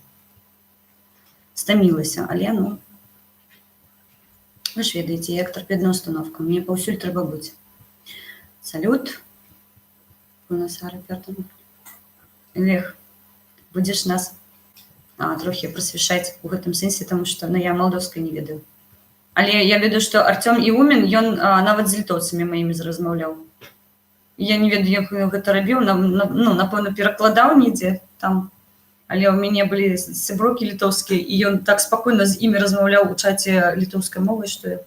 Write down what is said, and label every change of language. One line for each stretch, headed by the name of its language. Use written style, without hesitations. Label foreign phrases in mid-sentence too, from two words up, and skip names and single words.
Ukrainian: Стамілася, але, ну, ви ж ведаєте, я як торпедна установка, мені повсюль треба бути. Салют. Бонасара, Пертон. Олег, будеш нас трохи просвещати у
Belarusian: гэтым сэнсе,
Ukrainian: тому що, ну, я молдовської не ведаю.
Belarusian: Але я ведаю, що Артем Іумін, ён нават з літоўцамі маімі размаўляў. Я не ведаю, як ён гэта рабіў, ну, напэўна, перакладаў недзе там. Але ў мяне былі сяброкі літоўскія, і ён так спакойна з імі размаўляў у чаце літоўскай мовы, што я...